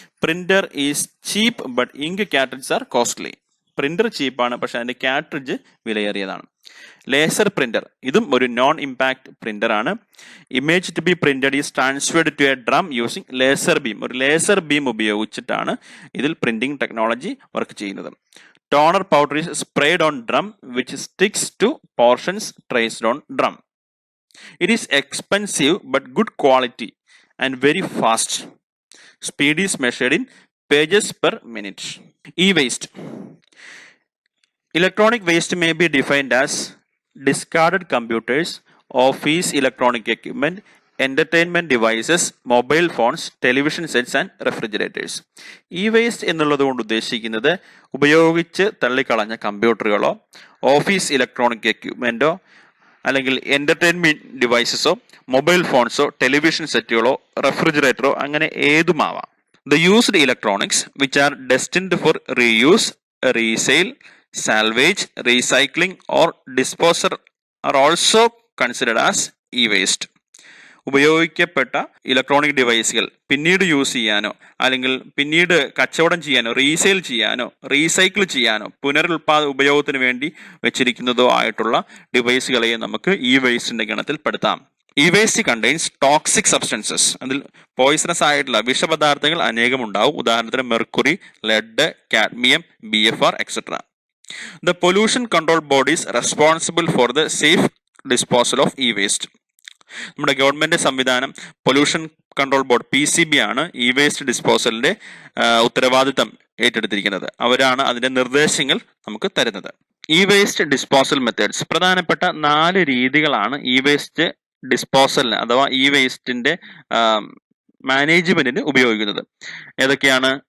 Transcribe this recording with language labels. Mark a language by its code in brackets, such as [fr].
[en] Printer is cheap but ink cartridges are costly. [ml] Printer ചീപ്പാണ്, പക്ഷെ അതിന്റെ cartridge വിലയേറിയതാണ്. Laser printer, ഇതും ഒരു നോൺ ഇമ്പാക്ട് പ്രിന്റർ ആണ്. [en] Image to be printed is transferred to a drum using laser beam. [ml] ഒരു laser beam ഉപയോഗിച്ചിട്ടാണ് ഇതിൽ printing technology work ചെയ്യുന്നത്. [en] Toner powder is sprayed on drum which sticks to portions traced on drum. It is expensive but good quality and very fast. Speed is measured in pages per minute. E-waste. Electronic waste may be defined as discarded computers, office electronic equipment, entertainment devices, mobile phones, television sets and refrigerators. [ml] ഈ waste എന്നുള്ളത് കൊണ്ട് ഉദ്ദേശിക്കുന്നത് ഉപയോഗിച്ച് തള്ളിക്കളഞ്ഞ കമ്പ്യൂട്ടറുകളോ office electronic എക്യുപ്മെന്റോ അല്ലെങ്കിൽ entertainment ഡിവൈസസോ mobile ഫോൺസോ television സെറ്റുകളോ റെഫ്രിജറേറ്ററോ അങ്ങനെ ഏതുമാവാം. [en] The used electronics which are destined for reuse, resale, salvage, recycling or disposal are also considered as e-waste. [ml] ഉപയോഗിക്കപ്പെട്ട electronic ഡിവൈസുകൾ പിന്നീട് use ചെയ്യാനോ അല്ലെങ്കിൽ പിന്നീട് കച്ചവടം ചെയ്യാനോ റീസെയിൽ ചെയ്യാനോ റീസൈക്കിൾ ചെയ്യാനോ ഉപയോഗത്തിന് വേണ്ടി വെച്ചിരിക്കുന്നതോ ആയിട്ടുള്ള ഡിവൈസുകളെ നമുക്ക് ഈ വേസ്റ്റിന്റെ ഗണത്തിൽ പെടുത്താം. [en] ഈ waste contains toxic substances. [ml] അതിൽ പോയിസണസ് ആയിട്ടുള്ള വിഷപദാർത്ഥങ്ങൾ അനേകം ഉണ്ടാവും. ഉദാഹരണത്തിന് mercury, lead, cadmium, BFR etcetera. [en] The pollution control board is responsible for the safe disposal of e-waste. [ml] നമ്മുടെ ഗവൺമെന്റ് സംവിധാനം പൊല്യൂഷൻ കൺട്രോൾ ബോർഡ് PCB ആണ് ഇ വേസ്റ്റ് ഡിസ്പോസലിന്റെ ഉത്തരവാദിത്തം ഏറ്റെടുത്തിരിക്കുന്നത്. അവരാണ് അതിന്റെ നിർദ്ദേശങ്ങൾ നമുക്ക് തരുന്നത്. E waste disposal methods. പ്രധാനപ്പെട്ട 4 രീതികളാണ് ഇ വേസ്റ്റ് ഡിസ്പോസലിന് അഥവാ ഇ വേസ്റ്റിന്റെ മാനേജ്മെന്റിന് ഉപയോഗിക്കുന്നത്. ഏതൊക്കെയാണ്?